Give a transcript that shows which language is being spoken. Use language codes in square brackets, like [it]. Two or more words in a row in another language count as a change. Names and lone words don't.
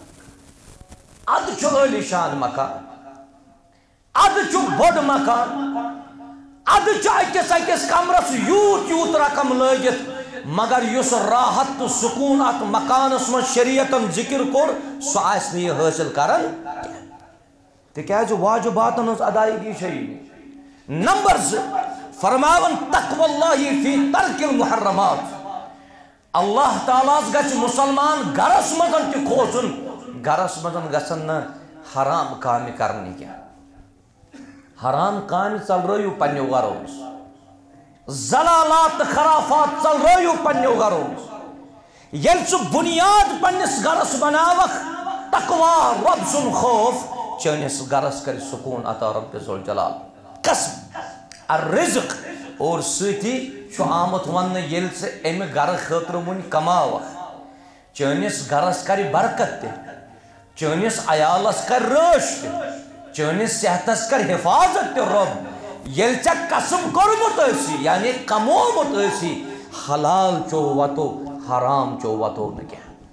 [ks] اد چھ عالی شان مکان اد چھ بڑ مکان اد چھ اکس کمرس یوت یوت رقم لگت مگر یس راحت تو سکون ات مکانس من شریعتن ذکر کور سو آس یہ حاصل کرن تکیاز واجباتن ہز ادائیگی چھ. نمبر 2 فرماون [ar] تقوی اللہ فی ترک المحرمات. [ks] اللہ تعالیٰ گھ مسلمان گرس مزن تہ کھوسن گرس مزن گھن [ur] حرام کام کرنے کی [ks] حرام کام ژلرٲیِو پننیو گرو مز زلالات خرافات ژلرٲیِو پننیو گرو مز ییٚلہِ ژٕ بُنیاد پننس گرس بناوکھ تقوا رب سُنٛد خوف چٲنِس گرس کر سکون عطا رب ذوالجلال. [ar] قسم الرزق [ks] اور سۭتی چھُ آمُت وننہٕ ییٚلہِ ژٕ امہِ گرٕ خٲطرٕ وٕنۍ کماوکھ چٲنِس گرس کر برکت تہِ چٲنِس عیالس کر رٲچھ تہِ چٲنِس صحتس کر حفاظت تہِ رب ییٚلہِ ژےٚ قسم کوٚرمُت ٲسی یعنی کمومُت ٲسی حلال چو وتو حرام چو وتو نہٕ کینٛہہ.